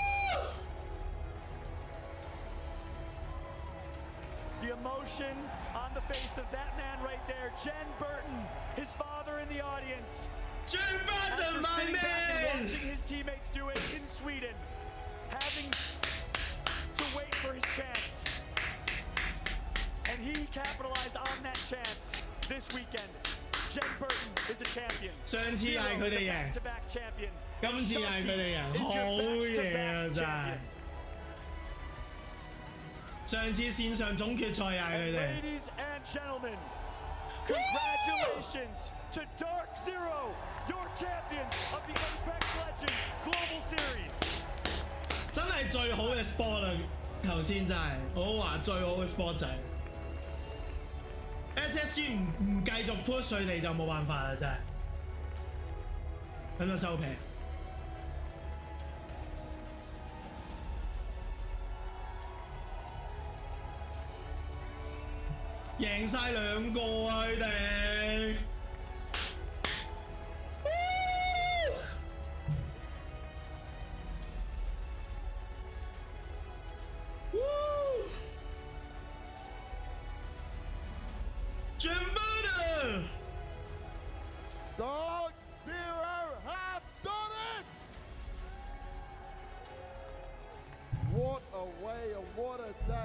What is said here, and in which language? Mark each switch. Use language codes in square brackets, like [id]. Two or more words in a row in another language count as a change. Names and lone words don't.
[en] The emotion on the face of that man right there, Jen Burton, his father in the audience. Jen Burton, my man! Watching his teammates do it in Sweden, having to wait for his chance. And he capitalized on that chance this weekend. Jen Burton is a champion. [yue] 上次係佢哋贏， [en] back-to-back champion. [yue] 今次係佢哋贏，好嘢啊真係！上次線上總決賽又係佢哋。 [en] Ladies and gentlemen, congratulations to Dark Zero, your champions of the Apex Legends Global Series. [yue] 真係最好嘅 sport 啦！頭先真係，我話最好嘅 sport 就係 SSG 唔繼續 push 佢哋就冇辦法啦，真係。咁就收皮。贏晒2個啊！佢哋。Jen Burton! [en] Dark Zero have done it! What a way and what a day.